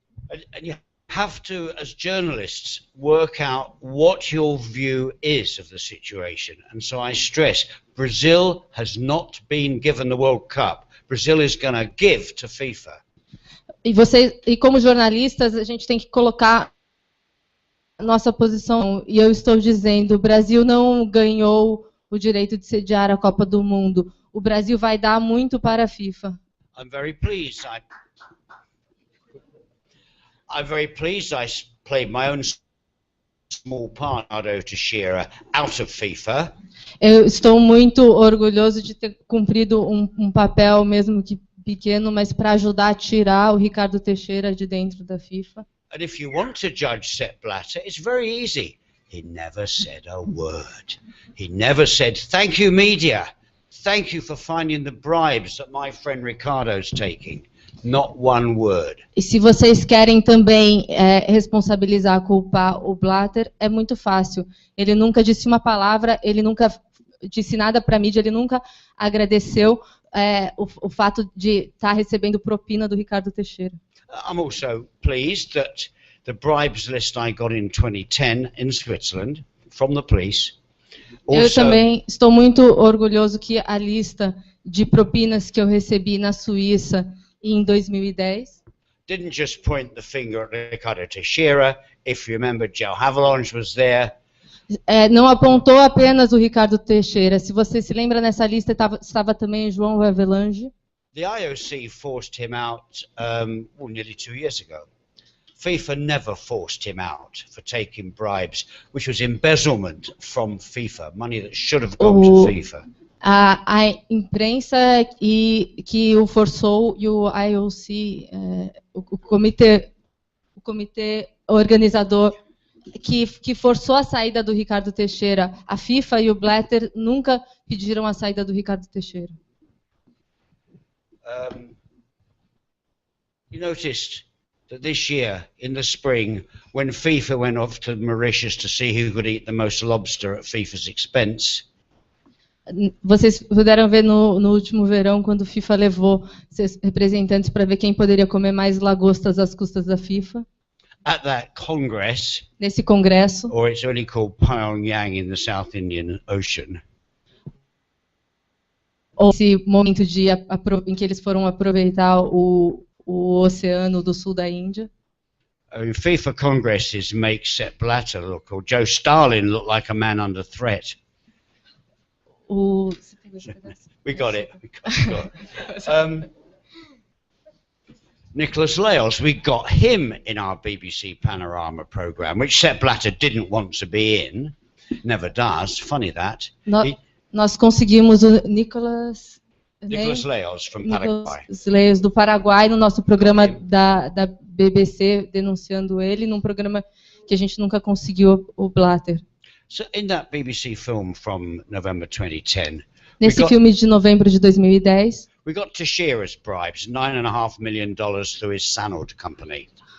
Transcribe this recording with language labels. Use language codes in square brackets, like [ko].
[en] And you have to, as journalists, work out what your view is of the situation. And so I stress, Brazil has not been given the World Cup. Brazil is going to give to FIFA. [pt] E como jornalistas, a gente tem que colocar nossa posição. E eu estou dizendo, o Brasil não ganhou o direito de sediar a Copa do Mundo. O Brasil vai dar muito para a FIFA. [en] I'm very pleased. I'm very pleased I played my own small part, Ricardo Teixeira, out of FIFA. [pt] Eu estou muito orgulhoso de ter cumprido um papel, mesmo que pequeno, mas para ajudar a tirar o Ricardo Teixeira de dentro da FIFA. [en] And if you want to judge Sepp Blatter, it's very easy. He never said a word. He never said, thank you, media. Thank you for finding the bribes that my friend Ricardo's taking. Not one word. [pt] E se vocês querem também responsabilizar, culpar o Blatter, é muito fácil. Ele nunca disse uma palavra, ele nunca disse nada para a mídia, ele nunca agradeceu o fato de estar recebendo propina do Ricardo Teixeira. [en] I'm also pleased that the bribes list I got in 2010 in Switzerland from the police. [pt] Eu também estou muito orgulhoso que a lista de propinas que eu recebi na Suíça em 2010. [en] didn't just point the finger at Ricardo Teixeira. If you remember, Joe Havelange was there. [pt] Não apontou apenas o Ricardo Teixeira. Se você se lembra, nessa lista estava também o João Havelange. [en] The IOC forced him out nearly 2 years ago. FIFA never forced him out for taking bribes, which was embezzlement from FIFA, money that should have gone to FIFA. [pt] A imprensa que o forçou e o IOC, o comitê organizador que forçou a saída do Ricardo Teixeira. A FIFA e o Blatter nunca pediram a saída do Ricardo Teixeira. [en] You noticed that this year, in the spring, when FIFA went off to Mauritius to see who could eat the most lobster at FIFA's expense, [pt] vocês puderam ver no último verão, quando o FIFA levou seus representantes para ver quem poderia comer mais lagostas às custas da FIFA. [en] at that Congress, [pt] Nesse congresso, [en] or it's only called Pyongyang in the South Indian Ocean, [pt] ou esse momento em que eles foram aproveitar o oceano do sul da Índia. [en] I mean, FIFA congresses make Sepp Blatter look, or Joe Stalin look like a man under threat. We got it. Nicholas Lales, we got him in our BBC Panorama programme, which Sepp Blatter didn't want to be in, never does, funny that. [pt] Nós conseguimos o Nicholas [en] Lales from Paraguay. [pt] Nicholas Lales do Paraguai no nosso programa da BBC, denunciando ele, num programa que a gente nunca conseguiu o Blatter. [en] So in that BBC film from November 2010, [pt] nesse filme de novembro de 2010, [en] we got Teixeira's bribes, $9.5 million through his Sanod company.